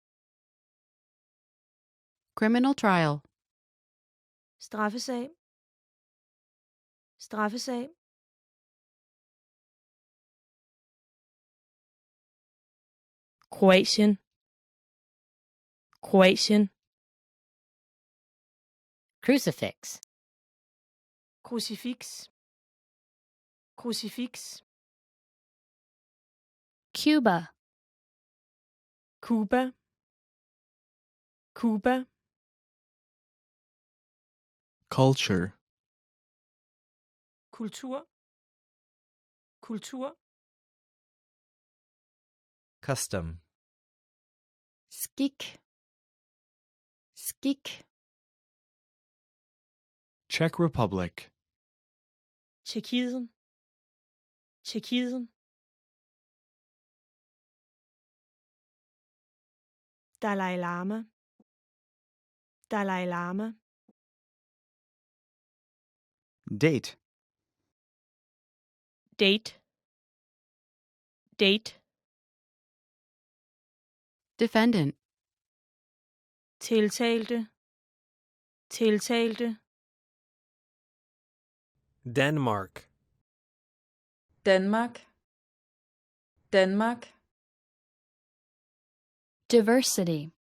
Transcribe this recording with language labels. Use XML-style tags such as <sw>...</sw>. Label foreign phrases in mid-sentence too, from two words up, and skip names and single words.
<en>Criminal trial.</en> <da>Straffesag. Straffesag. Kroatien. Kroatien.</da> <en>Crucifix.</en> <da>Crucifix. Crucifix.</da> <en>Cuba.</en> <da>Cuba. Cuba.</da> <en>Culture.</en> <da>Kultur. Kultur.</da> <en>Custom.</en> <da>Skik. Skik.</da> <en>Czech Republic.</en> <da>Tjekkiet. Tjekkiet.</da> <en>Dalai Lama.</en> <da>Dalai Lama.</da> <en>Date.</en> <da>Date. Date.</da> <en>Defendant.</en> <da>Tiltalte. Tiltalte.</da> <en>Denmark.</en> <da>Danmark. Danmark.</da> <en>Diversity.</en>